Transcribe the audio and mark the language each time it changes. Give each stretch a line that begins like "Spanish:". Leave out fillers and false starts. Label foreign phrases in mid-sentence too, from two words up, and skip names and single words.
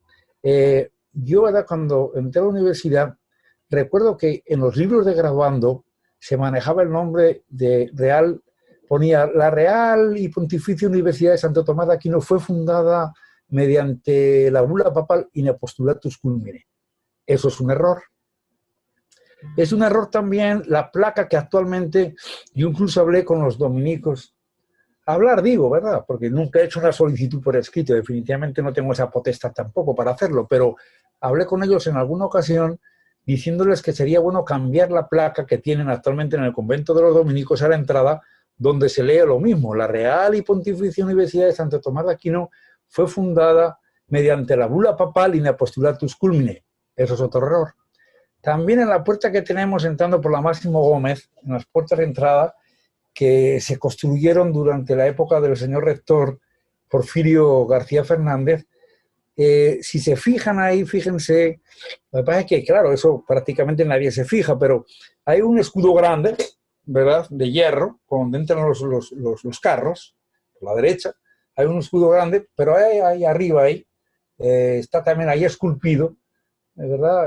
Spanish: Yo, ¿verdad?, cuando entré a la universidad, recuerdo que en los libros de graduando se manejaba el nombre de Real, ponía la Real y Pontificia Universidad de Santo Tomás de Aquino fue fundada mediante la bula papal
Latin: in apostolatus culmine.
Spanish: Eso es un error. Es un error también la placa que actualmente, yo incluso hablé con los dominicos, hablar digo, ¿verdad? Porque nunca he hecho una solicitud por escrito, definitivamente no tengo esa potestad tampoco para hacerlo, pero hablé con ellos en alguna ocasión diciéndoles que sería bueno cambiar la placa que tienen actualmente en el convento de los dominicos a la entrada, donde se lee lo mismo, la Real y Pontificia Universidad de Santo Tomás de Aquino fue fundada mediante la bula papal
Latin: in apostolatus culmine.
Spanish: Eso es otro error. También en la puerta que tenemos entrando por la Máximo Gómez, en las puertas de entrada, que se construyeron durante la época del señor rector Porfirio García Fernández, si se fijan ahí, fíjense, lo que pasa es que, claro, eso prácticamente nadie se fija, pero hay un escudo grande, ¿verdad?, de hierro, donde entran los carros, por la derecha, hay un escudo grande, pero ahí arriba, ahí, está también ahí esculpido, ¿verdad?